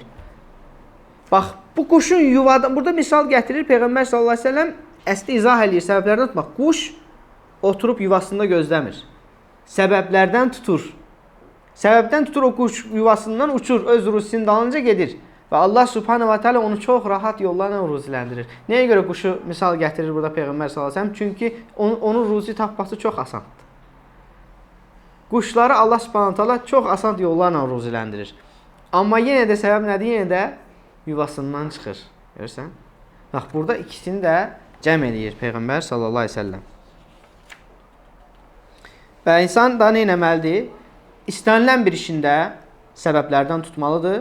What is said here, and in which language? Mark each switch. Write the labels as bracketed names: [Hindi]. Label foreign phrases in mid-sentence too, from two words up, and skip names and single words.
[Azerbaijani] Bax, bu quşun yuvadan, burada misal gətirir Peyğəmbər [Arabic] صلى الله عليه وسلم [Azerbaijani] əsli izah eləyir səbəblərdən tutmaq. Quş oturub yuvasında gözləmir. Səbəblərdən tutur. Səbəbdən tutur o quş yuvasından uçur, öz ruzisinin dalınca gedir. Və [Arabic] الله سبحانه وتعالى [Azerbaijani] onu çox rahat yollarla ruziləndirir. Nəyə görə quşu misal gətirir burada Peyğəmbər [Arabic] صلى الله عليه وسلم? [Azerbaijani] Çünki onun ruzi tapması çox asandır. Quşları [Arabic] الله سبحانه وتعالى [Azerbaijani] çox asan yollarla ruziləndirir. Amma yenə də səbəb nədir? Yenə də yuvasından çıxır. Görürsən? Bax, burada ikisini də cəm eləyir Peyğəmbər [Arabic] صلى الله عليه وسلم. [Azerbaijani] Və insan da nə etməlidir? İstənilən bir işində səbəblərdən tutmalıdır.